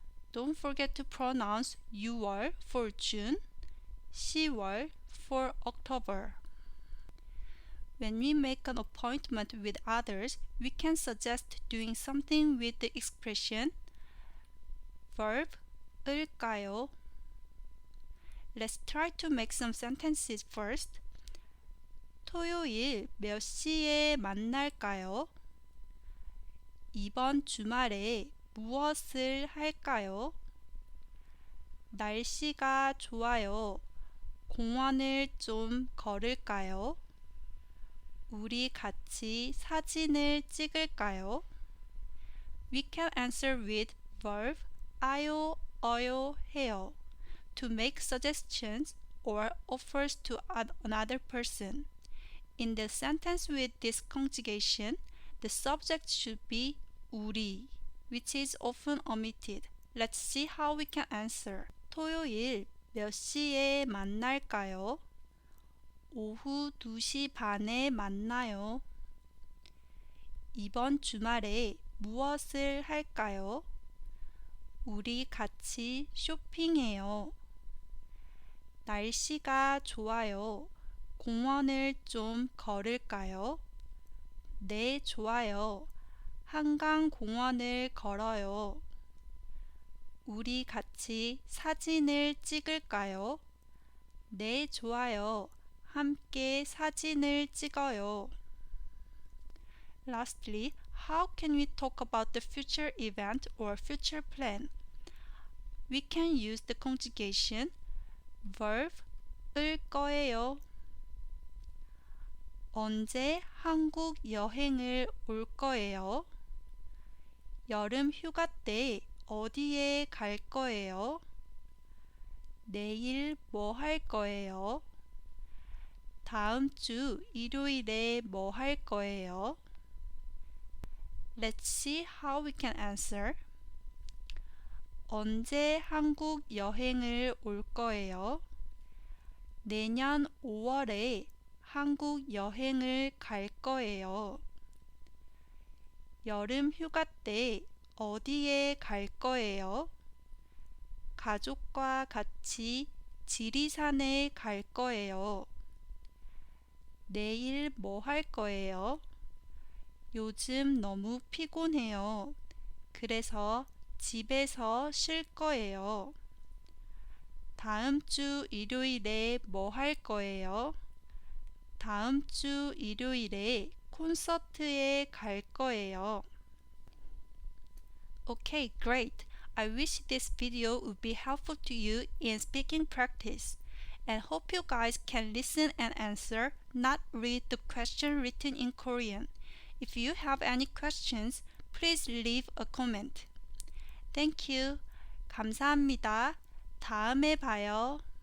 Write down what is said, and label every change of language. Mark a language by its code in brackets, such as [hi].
[en] Don't forget to pronounce 6월 for June, 10월 for October. When we make an appointment with others, we can suggest doing something with the expression verb 을까요? Let's try to make some sentences first. [ko] 토요일 몇 시에 만날까요? 이번 주말에 무엇을 할까요? 날씨가 좋아요. 공원을 좀 걸을까요? 우리 같이 사진을 찍을까요? [en] We can answer with verb 아요, 어요, 해요 to make suggestions or offers to another person. In the sentence with this conjugation, the subject should be 우리, which is often omitted. Let's see how we can answer. [ko] 토요일 몇 시에 만날까요? 오후 2시 반에 만나요. 이번 주말에 무엇을 할까요? 우리 같이 쇼핑해요. 날씨가 좋아요. 공원을 좀 걸을까요? 네, 좋아요. 한강 공원을 걸어요. 우리 같이 사진을 찍을까요? 네, 좋아요. 함께 사진을 찍어요. [en] Lastly, how can we talk about the future event or future plan? We can use the conjugation verb 을 거예요. [ko] 언제 한국 여행을 올 거예요? 여름 휴가 때 어디에 갈 거예요? 내일 뭐 할 거예요? 다음 주 일요일에 뭐 할 거예요? [en] Let's see how we can answer. [ko] 언제 한국 여행을 올 거예요? 내년 5월에 한국 여행을 갈 거예요. 여름 휴가 때 어디에 갈 거예요? 가족과 같이 지리산에 갈 거예요. 내일 뭐 할 거예요? 요즘 너무 피곤해요. 그래서 집에서 쉴 거예요. 다음 주 일요일에 뭐 할 거예요? 다음 주 일요일에 콘서트에 갈 거예요. [en] Okay, great. I wish this video would be helpful to you in speaking practice, and hope you guys can listen and answer, not read the question written in Korean. If you have any questions, please leave a comment. Thank you. [ko] 감사합니다. 다음에 봐요.